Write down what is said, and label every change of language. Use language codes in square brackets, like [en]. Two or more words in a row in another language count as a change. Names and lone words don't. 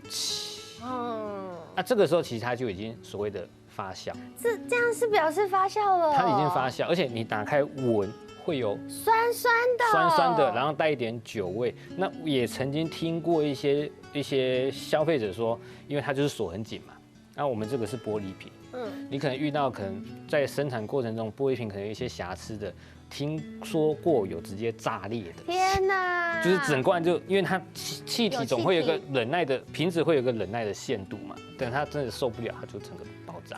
[zh] 那這個時候其實它就已經所謂的發酵，這樣是表示發酵了。它已經發酵，而且你打開聞會有酸酸的，然後帶一點酒味。那也曾經聽過一些消費者說，因為它就是鎖很緊嘛，那我們這個是玻璃瓶，你可能遇到可能在生產過程中玻璃瓶可能有一些瑕疵的。聽說過有直接炸裂的，天哪！就是整罐就因為它氣體總會有一個忍耐的瓶子會有一個忍耐的限度嘛，等它真的受不了，它就整個爆炸。